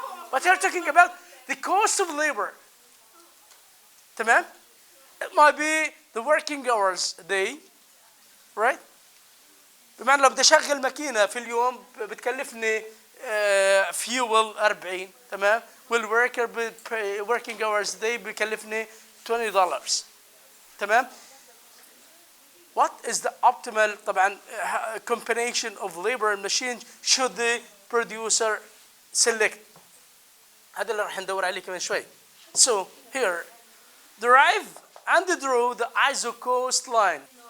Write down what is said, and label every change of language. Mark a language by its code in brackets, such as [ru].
[en] But you're talking about the cost of labor. [ar] تمام? [en] It might be the working hours a day. Right? [ar] بمعنى لو بدي اشغل ماكينه في اليوم بتكلفني fuel 40 تمام والworker [en] working hours day [ar] بكلفني $20 تمام. [en] What is the optimal طبعا combination of labor and machine should the producer select؟ [ar] هذا اللي راح ندور عليه كمان شوي. [en] So here derive and draw the ISO cost line.